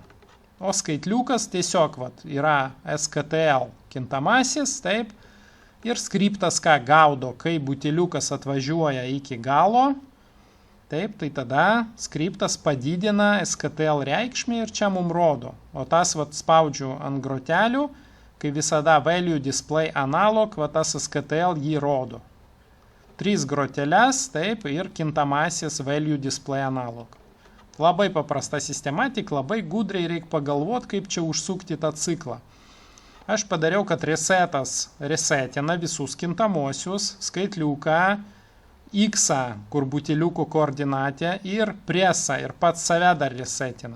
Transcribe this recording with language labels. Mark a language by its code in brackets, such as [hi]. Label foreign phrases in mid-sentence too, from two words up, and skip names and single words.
[lt] O skaitliukas tiesiog yra SKTL kintamasis, taip. Ir skriptas ką gaudo, kai buteliukas atvažiuoja iki galo, taip, tai tada skriptas padidina SKTL reikšmę ir čia mums rodo. O tas spaudžiu ant grotelių, kai visada [en] value display analog, [lt] tas SKTL jį rodo. 3 groteles, taip, ir kintamasis [en] value display analog. [lt] Labai paprasta sistema, tik labai gudriai reikia pagalvoti, kaip čia užsukti tą ciklą. Aš padariau, kad resetas resetina visus kintamosius, skaitliuką, x, kur buteliuko koordinatė, ir presą, ir pats save dar resetina.